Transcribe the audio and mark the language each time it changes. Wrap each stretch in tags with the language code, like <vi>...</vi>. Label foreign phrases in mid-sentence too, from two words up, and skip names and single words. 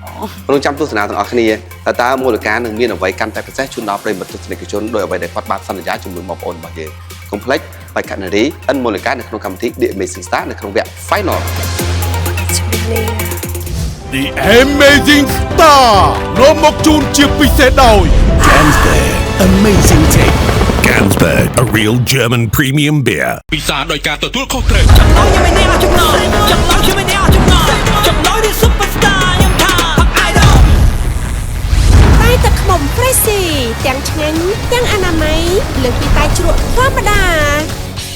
<km>រង់ចាំទស្សនាទាំងអស់គ្នាតើមូលកានឹងមានអ្វីកាន់តែពិសេសជូនដល់ប្រិយមិត្តទស្សនិកជនដោយអ្វីដែលគាត់បានសន្យាជាមួយបងប្អូនរបស់យើងកុំភ្លេចបេក្ខនារីអិនមូលកានៅក្នុងកម្មវិធី The Amazing Star នៅក្នុងវគ្គ Final The Amazing Star នាំមកជូនជាពិសេសដោយ</km> <en>Gansberg Amazing Take Gansberg a real German premium beer</en> <km>ពិសាដោយការទទួលខុសត្រូវ ចំណងខ្ញុំមិនអ្នកចំណងខ្ញុំមិនអ្នកចំណងនេះ Superstar ខ្ញុំថា Idol តែទឹកខ្មុំ Freshy ទាំងឆ្ងាញ់ទាំងអនាម័យលើសពីតែជ្រក់ធម្មតា</km>